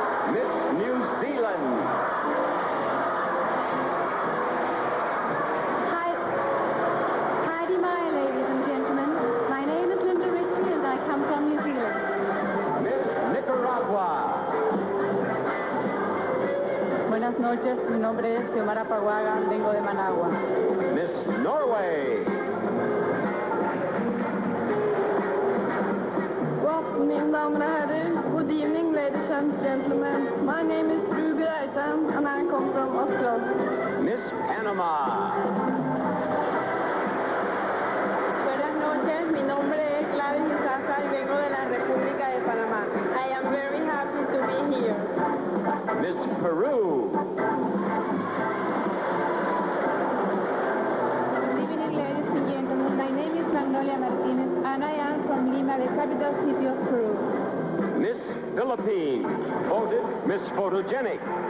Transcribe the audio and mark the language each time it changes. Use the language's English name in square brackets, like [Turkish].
[English] Miss New Zealand. Hi, ladies and gentlemen. My name is Linda Ritchie, and I come from New Zealand. Miss Nicaragua. [Spanish] Buenas noches, mi nombre es Xiomara Paguaga, vengo de Managua. [English] Miss Norway. [Norwegian] Mina damer och herrar, [English] good evening, ladies and gentlemen. My name is Ruby Reitan, and I come from Oslo. Miss Panama. [Spanish] Buenas noches, mi nombre es Gladys Izaza y vengo de la República de Panamá. [English] I am very happy to be here. Miss Peru. Good evening, ladies and gentlemen. My name is Magnolia Martinez, and I am from Lima, the capital city of Peru. Miss Philippines. Voted Miss Photogenic.